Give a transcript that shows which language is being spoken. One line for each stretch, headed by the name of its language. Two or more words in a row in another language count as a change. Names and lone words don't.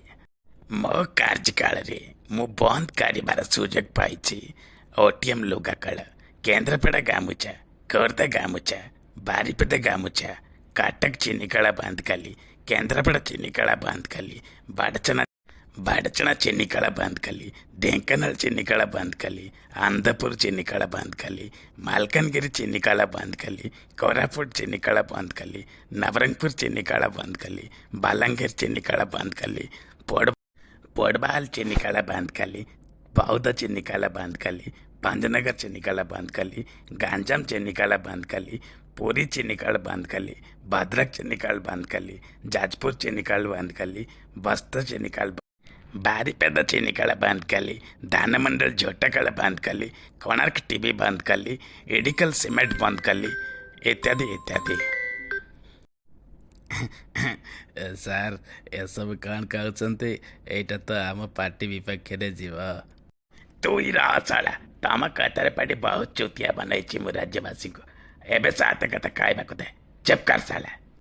Odia: ମୋ କାର୍ଯ୍ୟକାଳରେ ମୁଁ ବନ୍ଦ କରିବାର ସୁଯୋଗ ପାଇଛି ଓଟିଏମ୍ ଲୁଗାକଳ, କେନ୍ଦ୍ରାପଡ଼ା ଗାମୁଛା, ଖୋର୍ଦ୍ଧା ଗାମୁଛା, ବାରିପଦା ଗାମୁଛା, କଟକ ଚିନିକଳା ବନ୍ଦ କଲି, କେନ୍ଦ୍ରାପଡ଼ା ଚିନିକଳା ବନ୍ଦ କଲି, ବାଡ଼ଚଣା ଚିନିକଳା ବନ୍ଦ କଲି, ଢେଙ୍କାନାଳ ଚିନିକଳା ବନ୍ଦ କଲି, ଆନ୍ଦପୁର ଚିନିକଳା ବନ୍ଦ କଲି, ମାଲକାନଗିରି ଚିନିକଳା ବନ୍ଦ କଲି, କୋରାପୁଟ ଚିନିକଳା ବନ୍ଦ କଲି, ନବରଙ୍ଗପୁର ଚିନିକଳା ବନ୍ଦ କଲି, ବାଲାଙ୍ଗୀର ଚିନିକଳା ବନ୍ଦ କଲି, ପୋଡବାଲ ଚିନିକଳା ବନ୍ଦ କଲି, ବୌଦ୍ଧ ଚିନିକଳା ବନ୍ଦ କଲି, ଭଞ୍ଜନଗର ଚିନିକଳା ବନ୍ଦ କଲି, ଗଞ୍ଜାମ ଚିନିକଳା ବନ୍ଦ କଲି, ପୁରୀ ଚିନିକଳ ବନ୍ଦ କଲି, ଭଦ୍ରକ ଚିନିକଳ ବନ୍ଦ କଲି, ଯାଜପୁର ଚିନିକଳ ବନ୍ଦ କଲି, ବସ୍ତର ଚିନିକଳ, ବାରୀପେଦା ଚିନିକଳା ବନ୍ଦ କଲି, ଦାନମଣ୍ଡଳ ଝୋଟକଳା ବନ୍ଦ କଲି, କୋଣାର୍କ ଟିଭି ବନ୍ଦ କଲି, ଇଡିକଲ ସିମେଣ୍ଟ ବନ୍ଦ କଲି, ଇତ୍ୟାଦି ଇତ୍ୟାଦି। ସାର୍, ଏସବୁ କ'ଣ କହୁଛନ୍ତି? ଏଇଟା ତ ଆମ ପାର୍ଟି ବିପକ୍ଷରେ ଯିବ। ତୁ ରହଶାଳା, ତମ କଥାରେ ପାଟି ବହୁତ ଚୁତିଆ ବନେଇଛି ମୁଁ ରାଜ୍ୟବାସୀଙ୍କୁ। ଏବେ ସାତ କଥା କହିବାକୁ ଦେ, ଚୁପ୍ କର ଶାଳା।